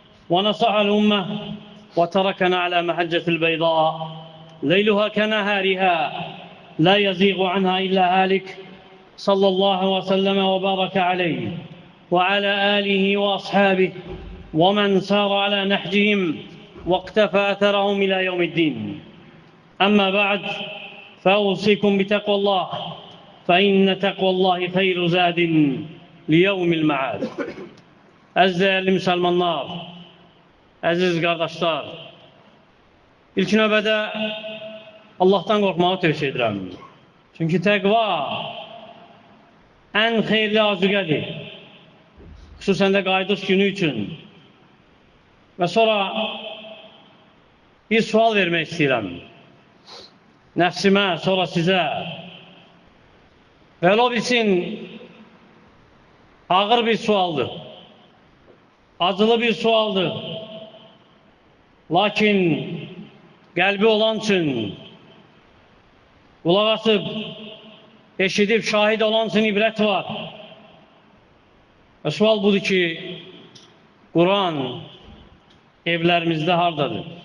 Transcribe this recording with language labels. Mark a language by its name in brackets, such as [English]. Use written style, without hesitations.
[Arabic] ونصح الأمة وتركنا على محجة البيضاء ليلها كنهارها لا يزيغ عنها إلا هالك، صلى الله وسلم وبارك عليه وعلى آله وأصحابه ومن سار على نهجهم واقتفى أثرهم إلى يوم الدين. أما بعد، فأوصيكم بتقوى الله، فإن تقوى الله خير زاد ليوم المعاد. [Azerbaijani] Əziz değerli Müslümanlar, əziz qardaşlar, ilk növbədə Allah'tan qorxmağı tövsiyə edirəm. Çünki təqva ən xeyirli azüqədir, xüsusən də qayıdış günü üçün. Və sonra bir sual vermək istəyirəm. Nəfsimə, sonra sizə. Və ola bilsin, ağır bir sualdır, acılı bir sualdır. Lakin qəlbi olan üçün, qulaq asıb, eşidib, şahid olan üçün ibrət var. Və sual budur ki, Quran evlərimizdə hardadır?